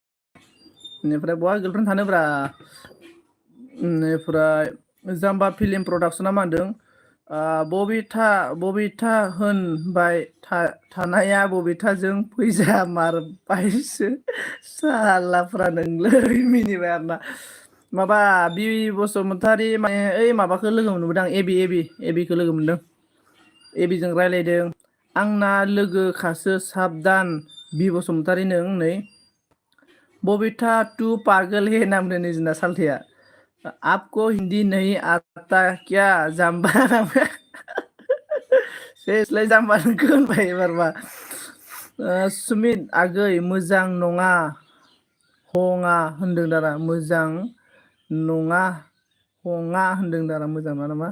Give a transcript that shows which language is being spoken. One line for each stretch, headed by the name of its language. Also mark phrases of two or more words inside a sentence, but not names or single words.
Bodo: बेनिफ्राय बहा गार्लफ्रेन्ड थानोब्रा। बेनिफ्राय जाम्बा फिल्म प्रडाक्सना मा होनदों बबिथा होनबाय थानाया बबिथाजों फैजा मारबायसो सालाफ्रा नोंलै मिनिबाय आरोना। माबा बि बसुमतारी माने ओइ माबाखौ लोगो मोनबोदों आं एबिखौ लोगो मोनदों। एबिजों रायलायदों। आंना लोगोखासो साबधान बि बसुमतारी नों नै बबिथा
Hindi: तू पागल हे
Bodo: नाम दोनो जोंना सालथेया।
Hindi: आपको हिंदी नहीं आता क्या
Bodo: जाम्बा सेसलाय जाम्बा नोंखौ होनबाय एबारबा। सुमित आगै मोजां नङा हङा होनदों दाना, मोजां नङा हङा होनदों दाना, मोजां नङा नामा?